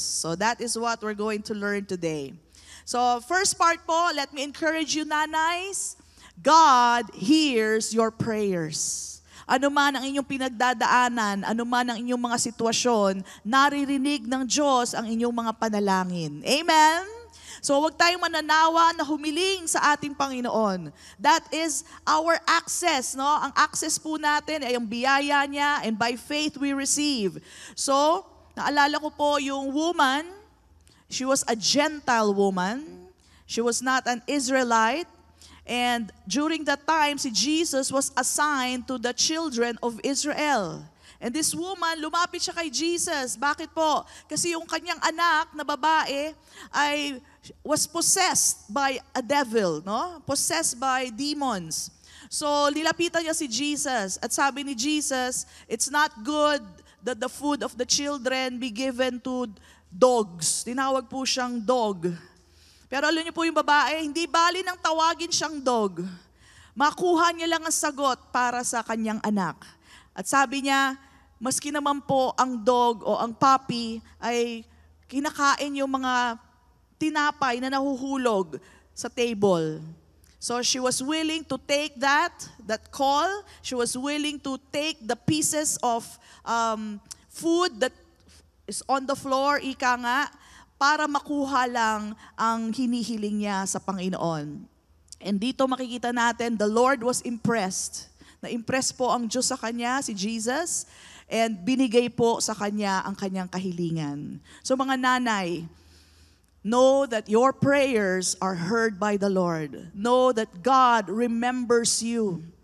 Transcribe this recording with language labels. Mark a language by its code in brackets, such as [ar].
[en] So that is what we're going to learn today. So first part po, let me encourage you nanays, God hears your prayers. [tl] Ano man ang inyong pinagdadaanan, ano man ang inyong mga sitwasyon, naririnig ng Diyos ang inyong mga panalangin. Amen? So huwag tayong mananawa na humiling sa ating Panginoon. [en] That is our access, no? [tl] Ang access po natin ay ang biyaya niya, [en] and by faith we receive. So, [tl] naalala ko po yung [en] woman, she was a Gentile woman. She was not an Israelite. And during that time, si Jesus was assigned to the children of Israel. And this woman, [tl] lumapit siya kay Jesus. Bakit po? Kasi yung kanyang anak na babae ay [en] was possessed by a devil, [tl] no? [en] Possessed by demons. [tl] So, nilapitan niya si Jesus. At sabi ni Jesus, [en] it's not good that the food of the children be given to [tl] dogs. Tinawag po siyang dog. Pero alam niyo po yung babae, hindi bali nang tawagin siyang dog. Makuha niya lang ang sagot para sa kanyang anak. At sabi niya, maski naman po ang dog o ang puppy ay kinakain yung mga tinapay na nahuhulog sa table. [en] So she was willing to take that call. She was willing to take the pieces of food that is on the floor, ika nga, [tl] para makuha lang ang hinihiling niya sa Panginoon. [en] And [tl] dito makikita natin, [en] the Lord was impressed. [tl] Na-impress po ang Diyos sa kanya, si Jesus, and binigay po sa kanya ang kanyang kahilingan. [en] So mga nanay, know that your prayers are heard by the Lord. Know that God remembers you.